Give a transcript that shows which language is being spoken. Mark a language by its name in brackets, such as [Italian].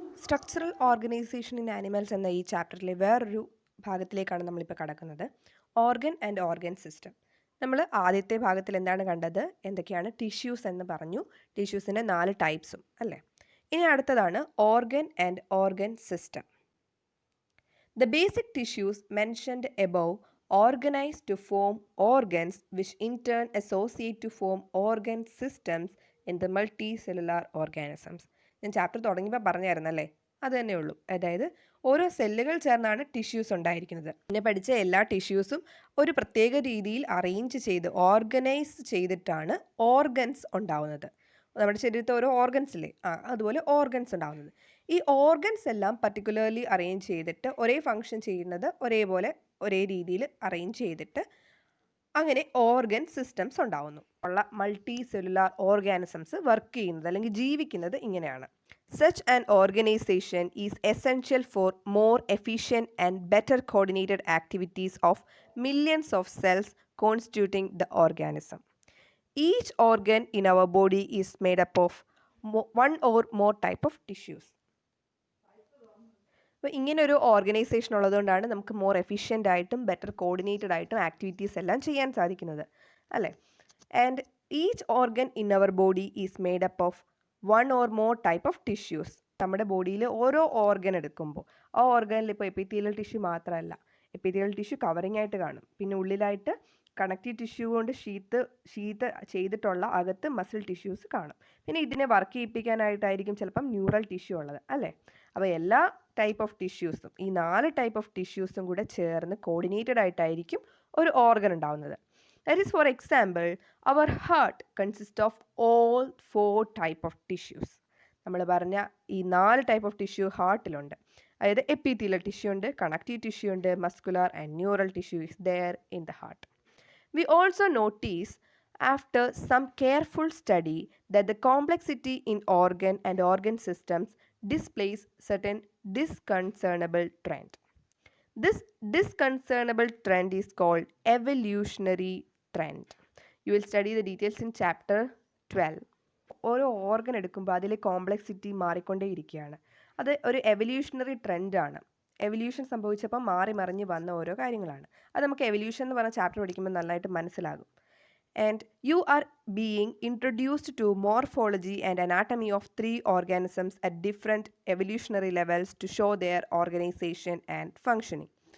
[Malayalam] Structural organisation in animals എന്ന ഈ ചാപ്റ്ററിലെ വേറൊരു ഭാഗത്തിലേക്കാണ് നമ്മളിപ്പോൾ കടക്കുന്നത്. [English] Organ and organ system. [Malayalam] നമ്മൾ ആദ്യത്തെ ഭാഗത്തിൽ എന്താണ് കണ്ടത്? എന്തൊക്കെയാണ് ടിഷ്യൂസ് എന്ന് പറഞ്ഞു. ടിഷ്യൂസിൻ്റെ 4 ടൈപ്സും അല്ലേ. ഇനി അടുത്തതാണ് organ and organ system. [English] The basic tissues mentioned above organize to form organs which in turn associate to form organ systems in the multicellular organisms. [Malayalam] ഞാൻ ചാപ്റ്റർ തുടങ്ങിയപ്പോൾ പറഞ്ഞായിരുന്നല്ലേ, അത് തന്നെ ഉള്ളൂ. അതായത് ഓരോ സെല്ലുകൾ ചേർന്നാണ് ടിഷ്യൂസ് ഉണ്ടായിരിക്കുന്നത്. പിന്നെ പഠിച്ച എല്ലാ ടിഷ്യൂസും ഒരു പ്രത്യേക രീതിയിൽ അറേഞ്ച് ചെയ്ത് ഓർഗനൈസ് ചെയ്തിട്ടാണ് ഓർഗൻസ് ഉണ്ടാവുന്നത്. നമ്മുടെ ശരീരത്തിൽ ഓരോ ഓർഗൻസ് ഇല്ലേ, അതുപോലെ ഓർഗൻസ് ഉണ്ടാവുന്നത്. ഈ ഓർഗൻസ് എല്ലാം പർട്ടിക്കുലർലി അറേഞ്ച് ചെയ്തിട്ട് ഒരേ ഫങ്ഷൻ ചെയ്യുന്നത് ഒരേപോലെ ഒരേ രീതിയിൽ അറേഞ്ച് ചെയ്തിട്ട് അങ്ങനെ ഓർഗൻ സിസ്റ്റംസ് ഉണ്ടാവുന്നു. ഉള്ള മൾട്ടി സെല്ലുലാർ ഓർഗാനിസംസ് വർക്ക് ചെയ്യുന്നത് അല്ലെങ്കിൽ ജീവിക്കുന്നത് ഇങ്ങനെയാണ്. [English] Such an organization is essential for more efficient and better coordinated activities of millions of cells constituting the organism. Each organ in our body is made up of one or more type of tissues. [Malayalam] അപ്പോൾ ഇങ്ങനൊരു organisation ഉള്ളതുകൊണ്ടാണ് നമുക്ക് more efficient ആയിട്ടും better coordinated ആയിട്ടും activities എല്ലാം ചെയ്യാൻ സാധിക്കുന്നത് അല്ലേ. [English] And each organ in our body is made up of one or more type of tissues. [Malayalam] നമ്മുടെ ബോഡിയിൽ ഓരോ ഓർഗൻ എടുക്കുമ്പോൾ ആ ഓർഗനിൽ ഇപ്പോൾ എപ്പിത്തീലിയൽ ടിഷ്യൂ മാത്രമല്ല, എപ്പിത്തീലിയൽ ടിഷ്യൂ കവറിങ് ആയിട്ട് കാണും. പിന്നെ ഉള്ളിലായിട്ട് കണക്റ്റീവ് ടിഷ്യൂ കൊണ്ട് ഷീത്ത് ചെയ്തിട്ടുള്ള അകത്ത് മസിൽ ടിഷ്യൂസ് കാണും. പിന്നെ ഇതിനെ വർക്ക് ചെയ്യിപ്പിക്കാനായിട്ടായിരിക്കും ചിലപ്പം ന്യൂറൽ ടിഷ്യൂ ഉള്ളത് അല്ലേ. അപ്പോൾ എല്ലാ ടൈപ്പ് ഓഫ് ടിഷ്യൂസും, ഈ 4 ടൈപ്പ് ഓഫ് ടിഷ്യൂസും കൂടെ ചേർന്ന് കോർഡിനേറ്റഡ് ആയിട്ടായിരിക്കും ഒരു ഓർഗൻ ഉണ്ടാവുന്നത്. [English] That is for example our heart consist of all 4 type of tissues. [Malayalam] നമ്മൾ പറഞ്ഞ ഈ 4 ടൈപ്പ് ഓഫ് ടിഷ്യൂ ഹാർട്ടിലുണ്ട്. അതായത് എപ്പിത്തീലിയൽ ടിഷ്യൂ ഉണ്ട്, കണക്റ്റീവ് ടിഷ്യൂ ഉണ്ട്, [English] Muscular and neural tissue is there in the heart. We also notice after some careful study that the complexity in organ and organ systems displays certain disconcertable trend. This disconcertable trend is called evolutionary trend. You will study the details in chapter 12. [Malayalam] ഓരോ organ എടുക്കുമ്പോൾ അതിലെ complexity മാറിക്കൊണ്ടേയിരിക്കുകയാണ്. അത് ഒരു evolutionary ട്രെൻഡാണ്. Evolution സംഭവിച്ചപ്പോൾ മാറി മറിഞ്ഞ് വന്ന ഓരോ കാര്യങ്ങളാണ്. അത് നമുക്ക് എവല്യൂഷൻ എന്ന് പറഞ്ഞ ചാപ്റ്റർ പഠിക്കുമ്പോൾ നന്നായിട്ട് മനസ്സിലാകും. [English] And you are being introduced to morphology and anatomy of 3 organisms at different evolutionary levels to show their organization and functioning.